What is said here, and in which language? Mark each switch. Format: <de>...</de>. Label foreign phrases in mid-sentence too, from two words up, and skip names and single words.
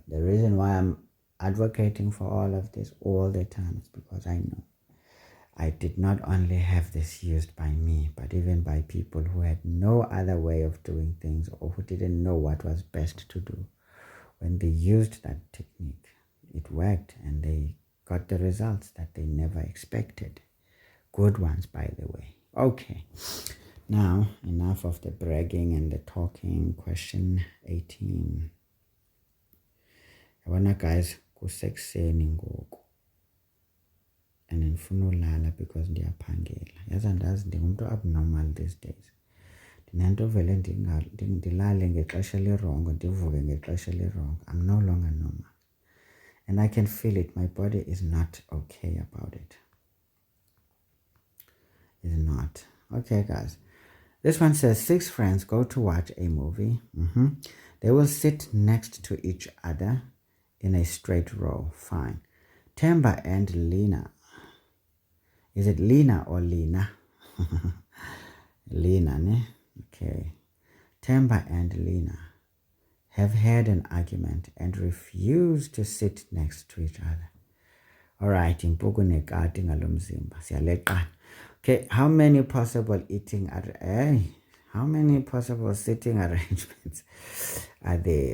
<en>The reason why I'm advocating for all of this all the time is because I know I did not only have this used by me, but even by people who had no other way of doing things or who didn't know what was best to do. When they used that technique, it worked, and they got the results that they never expected. Good ones, by the way. Okay, now enough of the bragging and the talking. Question 18.</en> <xh>Yabona guys, kusekuseni ngoku and ndifuna ulala because ndiyaphangela. Yazi andazi ndingumuntu</xh> <en>abnormal these days.</en> <xh>Ndinento vele ndilale ngexesha lirongo, ndivuke ngexesha lirongo.</xh> <en>I'm no longer normal. And I can feel it. My body is not okay about it. It's not. Okay, guys. This one says 6 friends go to watch a movie. They will sit next to each other in a straight row. Fine. Temba and Lena. Is it Lena or Lena? Lena, ne? Okay. Temba and Lena have had an argument and refuse to sit next to each other. All right. Okay, how many possible how many possible sitting arrangements are there?</en>